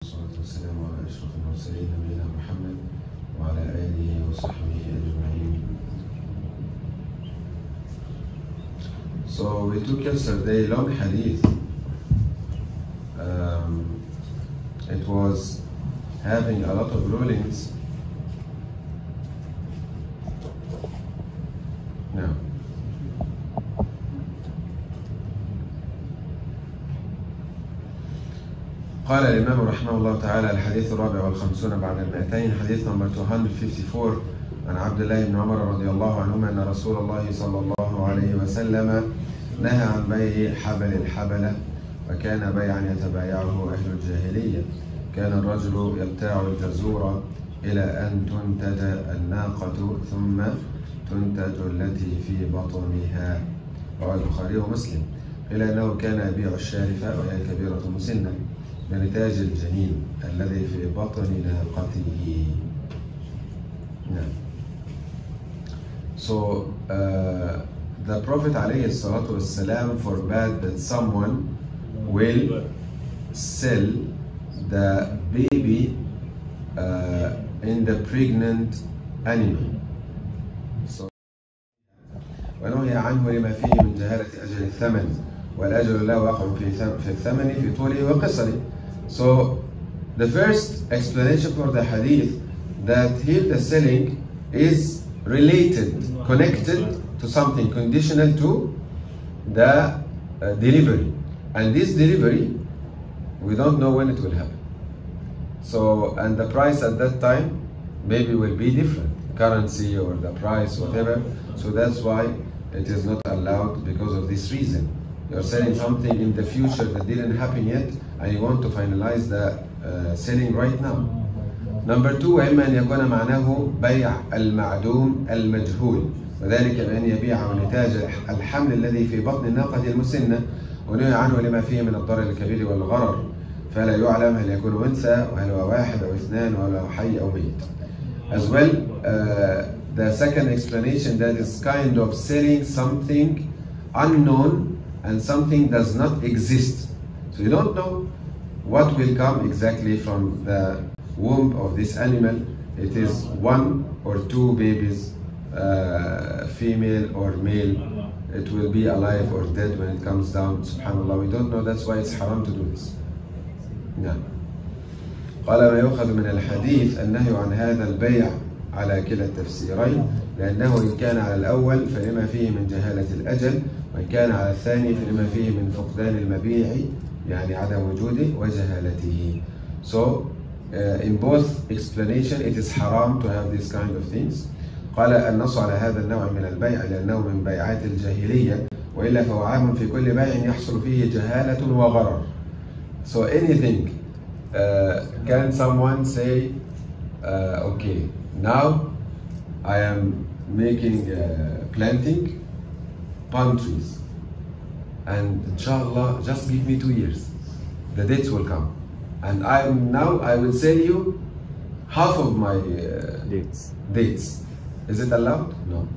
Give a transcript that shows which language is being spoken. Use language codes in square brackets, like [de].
[ar] والسلام على أشرف المرسلين نبينا محمد وعلى آله وصحبه أجمعين. [en] So we took yesterday long hadith. It was having a lot of rulings. Now, [ar] قال الإمام رحمه الله تعالى الحديث الرابع والخمسون بعد المئتين حديث نمبر 254 عن عبد الله بن عمر رضي الله عنهما أن رسول الله صلى الله عليه وسلم نهى عن بيع حبل الحبلة وكان بيعا يتبايعه أهل الجاهلية. كان الرجل يبتاع الجزور إلى أن تنتج الناقة ثم تنتج التي في بطنها. رواه البخاري ومسلم. قيل أنه كان يبيع الشارفة وهي كبيرة مسنة بنتاج الجنين الذي في بطن ناقته. نعم. [en] So the Prophet [ar] عليه الصلاة والسلام [en] forbade that someone will sell the baby in the pregnant animal. So [ar] ونهي عنه لما فيه من جهالة أجل الثمن والأجل لا واقع في الثمن في طوله وقصره. [en] So the first explanation for the hadith that here the selling is related, connected to something, conditional to the delivery, and this delivery we don't know when it will happen. So, and the price at that time maybe will be different, currency or the price, whatever. So that's why it is not allowed because of this reason. You're selling something in the future that didn't happen yet and you want to finalize the selling right now. Number two, [ar] وإما أن يكون معناه بيع المعدوم المجهول وذلك بأن يبيع نتاج الحمل الذي في بطن الناقة المسنة ونهي عنه لما فيه من الضرر الكبير والغرر فلا يعلم هل يكون أنثى وهل هو واحد أو اثنان ولا هو حي أو ميت. [en] As well, the second explanation, that is kind of selling something unknown and something does not exist. So you don't know what will come exactly from the womb of this animal. It is one or two babies, female or male. It will be alive or dead when it comes down. Subhanallah, we don't know. That's why it's haram to do this. [ar] نعم. قال ما يؤخذ من الحديث النهي عن هذا البيع على كلا التفسيرين لأنه إن كان على الأول فلما فيه من جهالة الأجل وإن كان على الثاني فلما فيه من فقدان المبيع يعني عدم وجوده وجهالته. [en] So in both explanation it is haram to have these kind of things. [ar] قال النص على هذا النوع من البيع لأنه من بيعات الجاهلية وإلا فهو عام في كل بيع يحصل فيه جهالة وغرر. [en] So anything, can someone say, okay, now I am making planting palm trees and inshallah just give me 2 years, the dates will come and I will sell you half of my dates. Is it allowed? No.